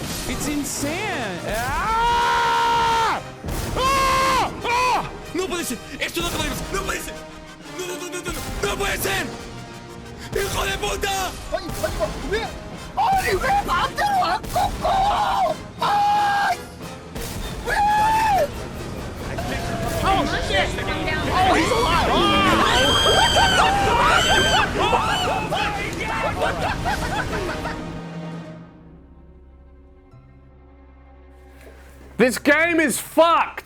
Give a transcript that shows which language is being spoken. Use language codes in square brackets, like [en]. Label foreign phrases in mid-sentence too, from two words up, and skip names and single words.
[en] It's insane. [es] ¡Ah! ¡Ah! ¡Ah! ¡No puede ser! ¡Esto no puede ser! ¡No puede ser! ¡No, no, no, no, no! ¡No puede ser! ¡Hijo de puta! [ko] 아니 왜 맘대로 안 꺾어? 아이! 왜? [en] Oh shit! Oh, he's alive! This game is fucked!